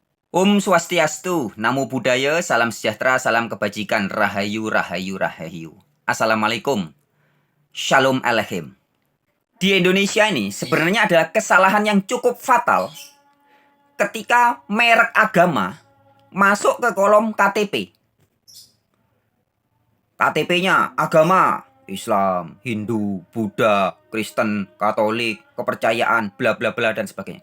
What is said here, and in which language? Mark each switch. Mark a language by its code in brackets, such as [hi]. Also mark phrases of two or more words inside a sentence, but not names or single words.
[sa] Om Swastiastu, [pi] Namo Buddhaya, [id] salam sejahtera, salam kebajikan, rahayu, rahayu, rahayu. [ar] Assalamualaikum, [he] Shalom Aleichem. [id] Di Indonesia ini sebenarnya adalah kesalahan yang cukup fatal ketika merek agama masuk ke kolom KTP. KTP-nya agama Islam, Hindu, Buddha, Kristen, Katolik, kepercayaan, bla bla bla dan sebagainya.